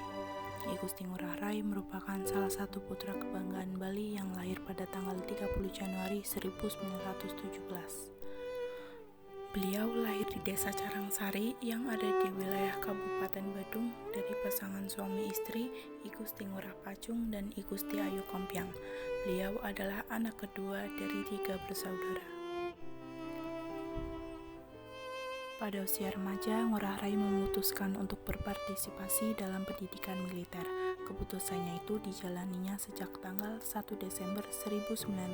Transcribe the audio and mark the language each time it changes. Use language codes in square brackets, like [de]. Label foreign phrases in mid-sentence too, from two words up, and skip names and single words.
[id] I Gusti Ngurah Rai merupakan salah satu putra kebanggaan Bali yang lahir pada tanggal 30 Januari 1917. Beliau lahir di Desa Carangsari yang ada di wilayah Kabupaten Badung dari pasangan suami istri I Gusti Ngurah Pacung dan I Gusti Ayu Kompiang. Beliau adalah anak kedua dari 3 bersaudara. Pada usia remaja, Ngurah Rai memutuskan untuk berpartisipasi dalam pendidikan militer. Keputusannya itu dijalaninya sejak tanggal 1 Desember 1936.